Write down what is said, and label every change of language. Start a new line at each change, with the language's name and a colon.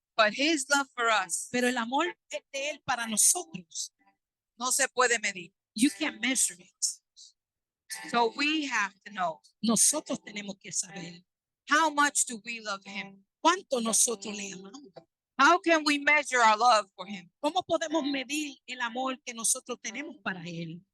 English: But His love for us
Spanish: Pero el amor de Él para nosotros, no se puede medir.
English: you can't measure it. So we have to know,
Spanish: Nosotros tenemos que saber
English: how much do we love Him?
Spanish: cuánto nosotros le amamos.
English: How can we measure our love for Him?
Spanish: ¿Cómo podemos medir el amor que nosotros tenemos para Él?